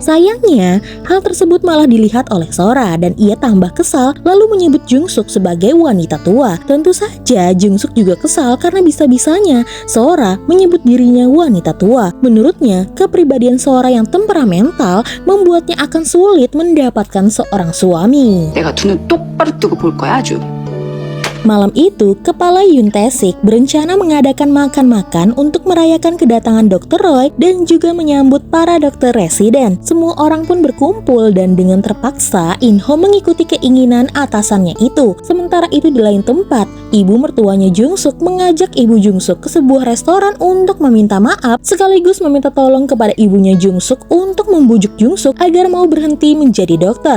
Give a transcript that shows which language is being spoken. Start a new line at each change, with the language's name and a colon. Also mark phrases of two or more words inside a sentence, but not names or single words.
Indonesian: Sayangnya, hal tersebut malah dilihat oleh Sora dan ia tambah kesal lalu menyebut Jungsuk sebagai wanita tua. Tentu saja Jungsuk juga kesal karena bisa-bisanya Sora menyebut dirinya wanita tua. Menurutnya, kepribadian Sora yang temperamental membuatnya akan sulit mendapatkan seorang suami.
Korean: 내가 두 눈 똑바로 뜨고 볼 거야 아주.
Indonesian: Malam itu, kepala Yoon Tae-sik berencana mengadakan makan-makan untuk merayakan kedatangan Dr. Roy dan juga menyambut para dokter residen. Semua orang pun berkumpul dan dengan terpaksa Inho mengikuti keinginan atasannya itu. Sementara itu di lain tempat, ibu mertuanya Jungsuk mengajak ibu Jungsuk ke sebuah restoran untuk meminta maaf sekaligus meminta tolong kepada ibunya Jungsuk untuk membujuk Jungsuk agar mau berhenti menjadi dokter.